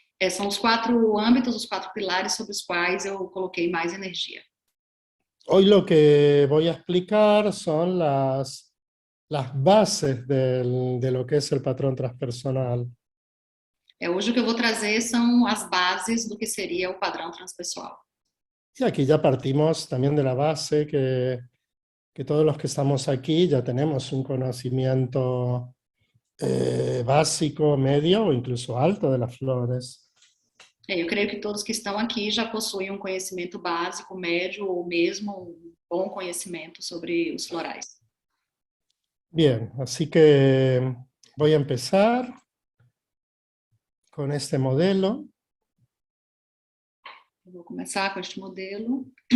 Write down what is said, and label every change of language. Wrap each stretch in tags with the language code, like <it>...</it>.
<pt>São os 4 âmbitos, os 4 pilares sobre os quais eu coloquei mais energia.</pt> <es>Hoy lo que voy a explicar son las bases de lo que es el patrón transpersonal.</es> <pt>Hoje o que eu vou trazer são as bases do que seria o padrão transpessoal.</pt> <es>Y aquí ya partimos también de la base que todos los que estamos aquí ya tenemos un conocimiento básico, medio o incluso alto de las flores.</es> <pt>Eu creio que todos que estão aqui já possuem um conhecimento básico, médio ou mesmo um bom conhecimento sobre os florais.</pt> <es>Bien, así que voy a empezar con este modelo.</es> <pt>Eu vou começar com este modelo.</pt>